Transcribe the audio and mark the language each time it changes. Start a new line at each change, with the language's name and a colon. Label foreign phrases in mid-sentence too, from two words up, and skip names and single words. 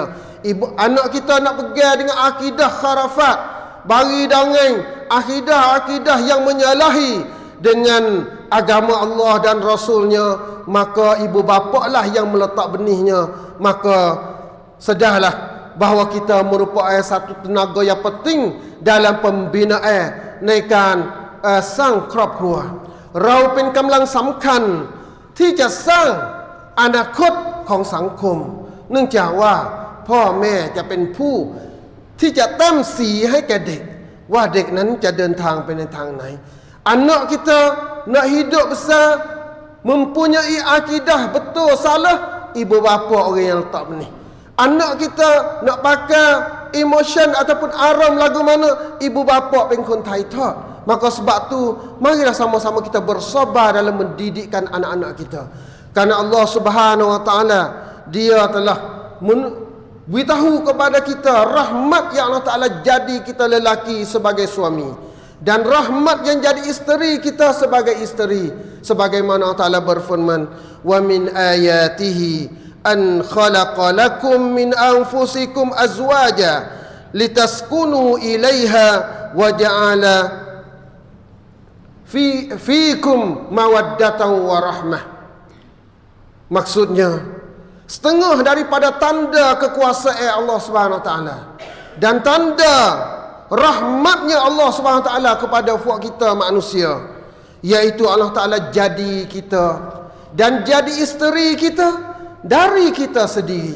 Malay: Anak kita nak pegang dengan akidah kharafat, bagi dengan akidah yang menyalahi dengan agama Allah dan Rasulnya, maka ibu bapa lah yang meletak benihnya. Maka sedarlah bahawa kita merupakan satu tenaga yang penting dalam pembinaan nekan sang cropcraw.
Thai: เราเป็นกำลังสำคัญที่จะสร้างอนาคตของสังคมเนื่องจากว่าพ่อแม่จะเป็นผู้ที่จะแต้มสีให้แก่เด็กว่าเด็กนั้นจะเดินทางไปในทางไหน
Malay: Anak kita nak hidup besar mempunyai akidah betul salah, ibu bapa orang yang letak benih. Anak kita nak pakai emotion ataupun aram lagu mana, ibu bapa pengkon tai thot. Maka sebab tu marilah sama-sama kita bersabar dalam mendidikkan anak-anak kita. Karena Allah
Arabic: سبحانه وتعالى
Malay: dia telah beritahu kepada kita rahmat yang Allah Taala jadi kita lelaki sebagai suami, dan rahmat yang jadi isteri kita sebagai isteri, sebagaimana Allah Taala berfirman,
Arabic: ومن آياته أن خلق لكم من أنفسكم أزواجا لتسكنوا إليها وجعل فيكم مودة ورحمة.
Malay: Maksudnya setengah daripada tanda kekuasaan Allah
Arabic: سبحانه وتعالى
Malay: dan tanda rahmatnya Allah
Arabic: سبحانه وتعالى
Malay: kepada fuak kita manusia, iaitu Allah Taala jadi kita dan jadi isteri kita dari kita sendiri.